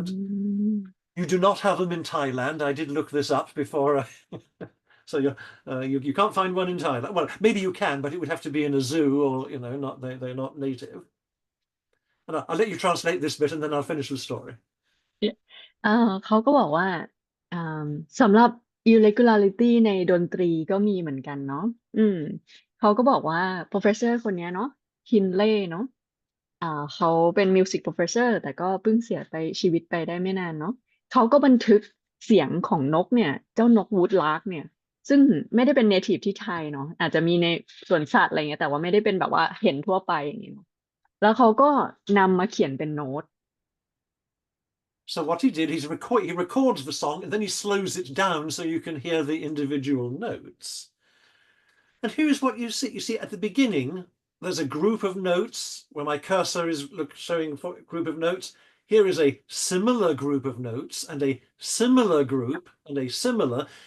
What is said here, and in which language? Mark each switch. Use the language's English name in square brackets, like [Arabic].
[English] bird. ม You do not have them in Thailand. I did look this up before. So you can't find one in Thailand. Well, maybe you can, but it would have to be in a zoo or, not they're not native. And I'll let you translate this bit and then I'll finish the story. [Thai] เออเขาก็บอกว่าอ่าสำหรับ irregularity ในดนตรีก็มีเหมือนกันเนาะอืมเขาก็บอกว่า professor คนเนี้ยเนาะฮินเล่เนาะเขาเป็น music professor แต่ก็เพิ่งเสียไปชีวิตไปได้ไม่นานเนาะเขาก็บันทึกเสียงของนกเนี่ยเจ้านกวูดลาร์กเนี่ยซึ่งไม่ได้เป็น native ที่ไทยเนาะอาจจะมีในสวนสัตว์อะไรเงี้ยแต่ว่าไม่ได้เป็นแบบว่าเห็นทั่วไปอย่างเงี้ยเนาะแล้วเขาก็นำมาเขียนเป็นโน้ต [English] So what he did, he records the song and then he slows it down so you can hear the individual notes. And here's what you see. You see at the beginning, there's a group of notes where my cursor is showing a group of notes. Here is a similar group of notes and a similar group and a similar.